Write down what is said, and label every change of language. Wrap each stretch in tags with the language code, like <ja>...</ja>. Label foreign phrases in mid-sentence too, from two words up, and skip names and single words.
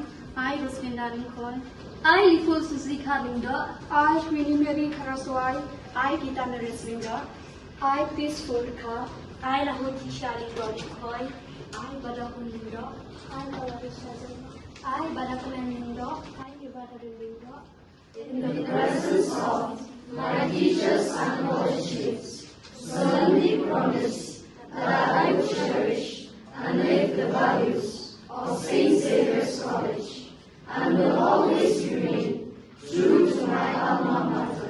<en>I, Rosvinda Linkoy. I, Liful Susika Lindo. I, Winnie Mary Karaswai. I, Gita Nares Lindo. I, Peaceful Rika. I, Rahoti Shalindo Linkoy. I, Badakun Lindo. I, Balarisha Lindo. I, Badakulan Lindo. I, Ibadarin Lindo. In the presence of my teachers and coaches, solemnly promise that I will cherish values of St. Xavier's College and will always remain true to my alma mater.</en>